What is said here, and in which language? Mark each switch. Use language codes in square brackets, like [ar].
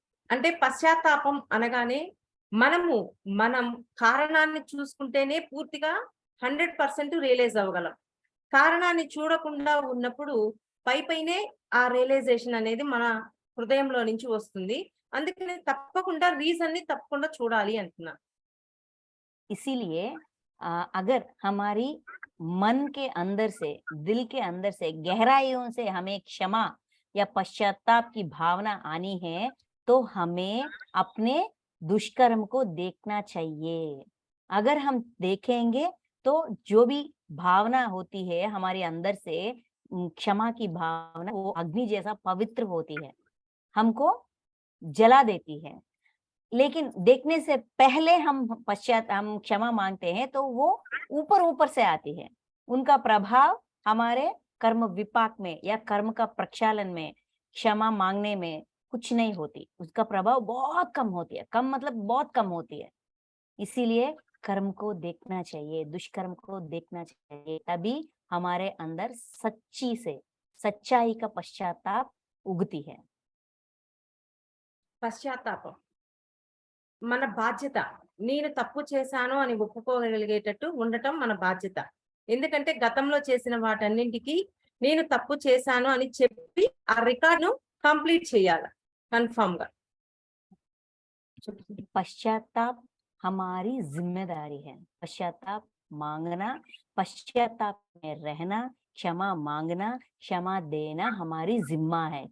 [te] అంటే పశ్చాత్తాపం అనగానే మనం కారణాన్ని చూసుకుంటేనే పూర్తిగా 100% రియలైజ్ అవ్వగలం. కారణాన్ని చూడకుండా ఉన్నప్పుడు పైపైనే ఆ రియలైజేషన్ అనేది మన హృదయంలో నుంచి వస్తుంది. అందుకని తప్పకుండా రీజన్‌ని తప్పకుండా చూడాలి అంటున్నా. [hi] इसीलिए अगर हमारी मन के अंदर से, दिल के अंदर से, गहराइयों से हमें क्षमा या पश्चाताप की भावना आनी है, तो हमें अपने दुष्कर्म को देखना चाहिए। अगर हम देखेंगे तो जो भी भावना होती है हमारे अंदर से, क्षमा की भावना वो अग्नि जैसा पवित्र होती है, हमको जला देती है। लेकिन देखने से पहले हम क्षमा मांगते हैं तो वो ऊपर ऊपर से आती है। उनका प्रभाव हमारे कर्म विपाक में या कर्म का प्रक्षालन में, क्षमा मांगने में कुछ नहीं होती। उसका प्रभाव बहुत कम होती है। कम मतलब बहुत कम होती है। इसीलिए कर्म को देखना चाहिए, दुष्कर्म को देखना चाहिए, तभी हमारे अंदर सच्चाई का पश्चाताप उगती है। [te] పశ్చాత్తాపం మన బాధ్యత. నేను తప్పు చేశాను అని ఒప్పుకోగలిగేటట్టు ఉండటం మన బాధ్యత. ఎందుకంటే గతంలో చేసిన వాటన్నింటికి నేను తప్పు చేశాను అని చెప్పి ఆ రికార్డ్‌ను కంప్లీట్ చేయాలి కన్ఫర్మ్‌గా. [hi] पश्चाताप हमारी जिम्मेदारी है। पश्चाताप मांगना, पश्चाताप में रहना, क्षमा मांगना, क्षमा देना हमारी जिम्मा है।